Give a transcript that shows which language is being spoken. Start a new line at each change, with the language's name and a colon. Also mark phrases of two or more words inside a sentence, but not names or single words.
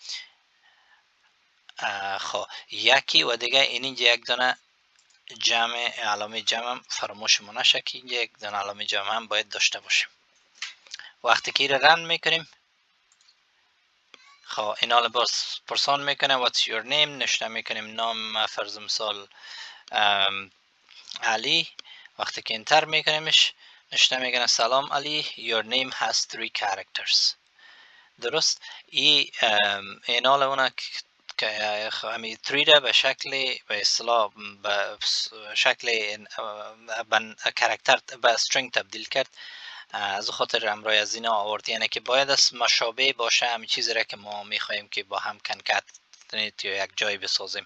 Persian: خب یکی و دیگه اینجا یک دانه جمع علامه جمع هم فراموشمون نشه که اینجا یک دانه علامه جمع هم باید داشته باشیم. وقتی که رن میکنیم خب این حالا باز پرسان میکنه
English: what's your name،
Persian: نشته میکنیم نام فرض مثال علی. وقتی که انتر میکنیمش نشته میکنه سلام علی
English: your name has 3 characters.
Persian: درست. این حالا اونا که همی 3 را به شکل به اصطلاح به شکل کرکتر به string تبدیل کرد. از خاطر امرای از اینا آورد، یعنی که باید از مشابه باشه همین چیزی را که ما میخوایم که با هم کنکتنیت یا یک جای بسازیم.